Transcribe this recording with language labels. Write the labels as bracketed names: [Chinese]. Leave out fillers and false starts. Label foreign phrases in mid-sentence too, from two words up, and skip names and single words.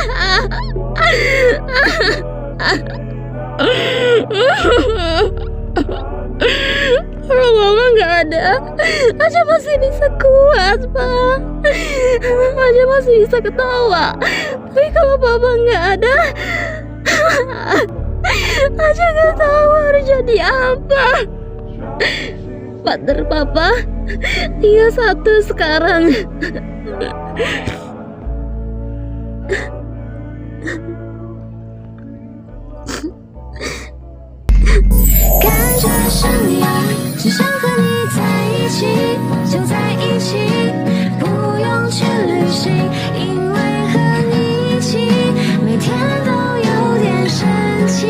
[Indonesian] Kalau Mama gak ada, Aca masih bisa kuat, Pak. Aca masih bisa ketawa. Tapi kalau Papa gak ada, Aca gak tahu harus jadi apa. Partner Papa tinggal satu sekarang. [Chinese] 只想和你在一起，就在一起，不用去旅行，因为和你一起，每天都有点神奇。